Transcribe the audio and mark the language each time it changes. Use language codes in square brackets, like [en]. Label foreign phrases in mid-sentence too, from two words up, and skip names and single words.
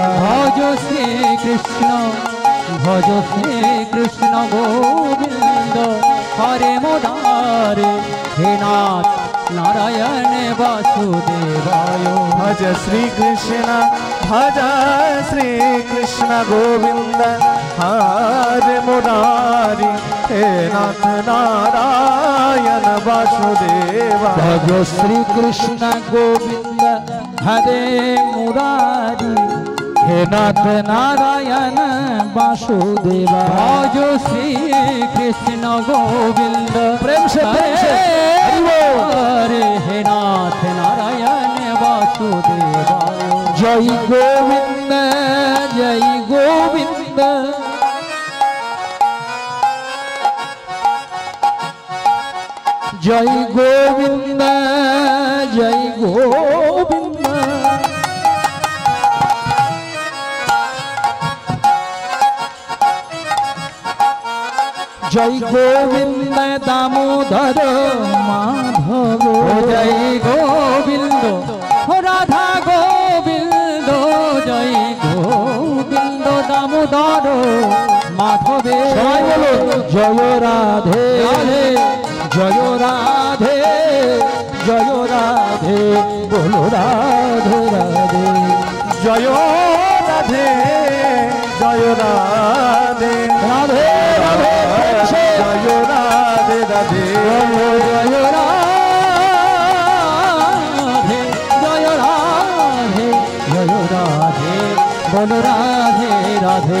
[sa] ভজ শ্রী কৃষ্ণ ভজ শ্রী কৃষ্ণ গোবিন্দ হরে মুরারে, হে নাথ নারায়ণ বাসুদেবায়। ভজ শ্রী কৃষ্ণ গোবিন্দ हरे मुरारी हे नाथ नारायण वासुदेवा भज श्री कृष्ण गोविंद हरे मुरारी हे नाथ नारायण वासुदेवा भज श्री कृष्ण गोविंद [hi] प्रेम से [sa] हरे हे नाथ नारायण वासुदेवा जय गोविंद जय गोविंद जय गोविंद जय गोविंद जय गोविंद दामोदर माधव जय गोविंद राधा गोविंद जय गोविंद दामोदर माधवे [bn] সবাই বলো জয় রাধে জয় রাধে জয় রাধে বলো রাধে রাধে [hi] जय राधे जय राधे राधे राधे जय राधे राधे जय राधे जय राधे जय राधे बोल राधे राधे